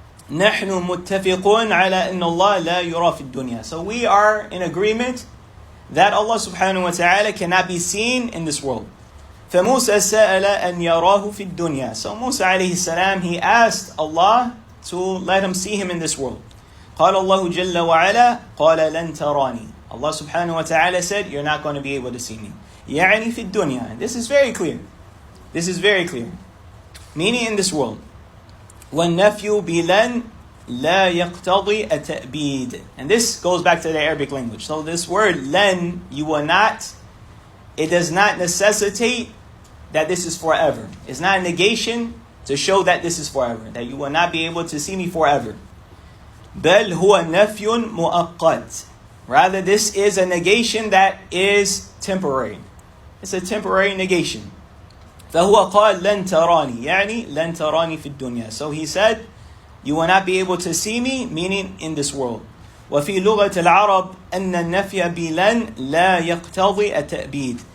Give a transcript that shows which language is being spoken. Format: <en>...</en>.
<ar>نَحْنُ مُتَّفِقُونَ عَلَىٰ إِنَّ اللَّهَ لَا يُرَى فِي الدُّنْيا.</ar> <en>So we are in agreement that Allah subhanahu wa ta'ala cannot be seen in this world.</en> <ar>فَمُوسَى سَأَلَ أَنْ يَرَاهُ فِي الدُّنْيا.</ar> <en>So Musa alayhi salam, he asked Allah to let him see him in this world.</en> <ar>قال الله جل وعلا قال لن تراني.</ar> <en>Allah subhanahu wa ta'ala said, you're not going to be able to see me.</en> <ar>يعني في الدنيا.</ar> <en>This is very clear. This is very clear. Meaning in this world.</en> <ar>وَالنَّفْيُ بِلَنْ لَا يَقْتَضِي التَّأْبِيدِ.</ar> <en>And this goes back to the Arabic language. So this word len, you will not, it does not necessitate that this is forever. It's not a negation to show that this is forever, that you will not be able to see me forever.</en> <ar>بَلْ هُوَ نَفْيٌ مُؤَقَّتٌ.</ar> <en>Rather, this is a negation that is temporary. It's a temporary negation.</en> <ar>فهو قال لن تراني يعني لن تراني في الدنيا.</ar> <en>So he said, you will not be able to see me, meaning in this world.</en> <ar>وفي لغة العرب أن النفي بلن لا يقتضي التأبيد.</ar>